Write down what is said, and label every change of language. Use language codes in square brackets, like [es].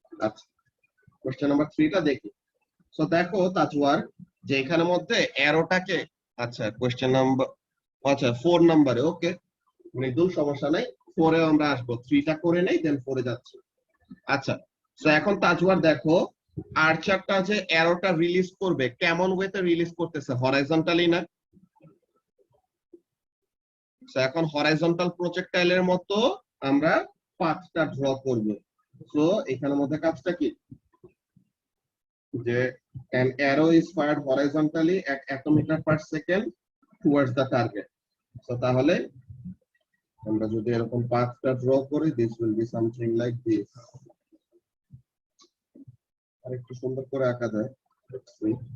[bn] আচ্ছা, question number 3 টা দেখি। সো দেখো তাজওয়ার, যে এখানের মধ্যে অ্যারোটাকে, আচ্ছা কোশ্চেন নাম্বার, আচ্ছা 4 নম্বরে, ওকে মৃদুল, সমস্যা নাই, 4 এ আমরা আসবো, 3 টা করে নেই দেন 4 এ যাচ্ছি। আচ্ছা, সো এখন তাজওয়ার দেখো, আর্চারটা যে অ্যারোটা রিলিজ করবে কেমন ওয়েতে রিলিজ করতেছে, হরাইজন্টালি না? সো এখন হরাইজন্টাল প্রজেক্টাইলের মতো আমরা পাথটা ড্র করব। সো এখানের মধ্যে কাজটা কি, যে [en] an arrow is fired horizontally at atometer per second towards the target. [bn] So তাহলে আমরা যদি এরকম পাথটা ড্র করি, [en] this will be something like this. [bn] আর একটু সুন্দর করে আঁকা যায়, [en] let's see.